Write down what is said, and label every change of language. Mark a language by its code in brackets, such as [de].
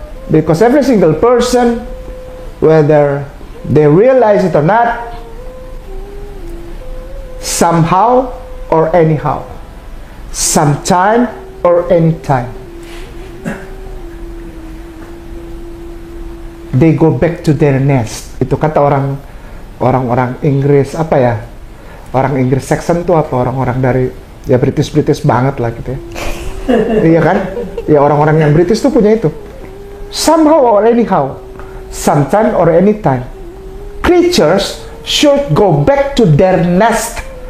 [en] Because every single person, whether they realize it or not, somehow or anyhow, sometime or anytime, they go back to their nest. [id] Itu kata orang Inggris, apa ya? Orang Inggris Saxon tuh apa? Orang-orang dari ya British banget lah gitu ya. Iya kan? Ya orang-orang yang British tuh punya itu. [en] Somehow or anyhow, sometime or anytime, creatures should go back to their nest.